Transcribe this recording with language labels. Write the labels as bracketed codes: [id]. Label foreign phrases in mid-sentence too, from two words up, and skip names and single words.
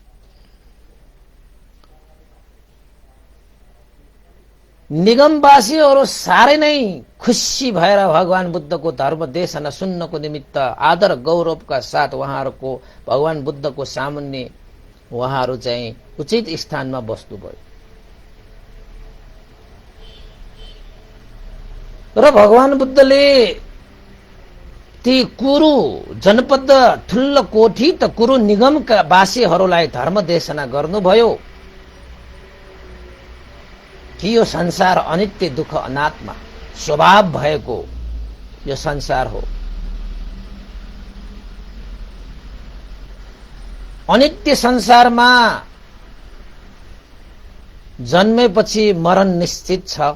[ne] निगमवासीहरू साह्रै नै खुसी भएर भगवान बुद्धको धर्म देशना सुन्नको निमित्त आदर गौरवका साथ उहाँहरूको भगवान बुद्धको सामुन्ने उहाँहरू चाहिँ उचित स्थानमा बस्नुभयो र भगवान बुद्धले ती कुरु जनपद ठुल्लो कोठी त कुरु निगमका वासीहरूलाई धर्म देशना गर्नुभयो कि यो संसार अनित्य, दुःख, अनात्मा स्वभाव भएको यो संसार हो। अनित्य संसारमा जन्मेपछि मरण निश्चित छ।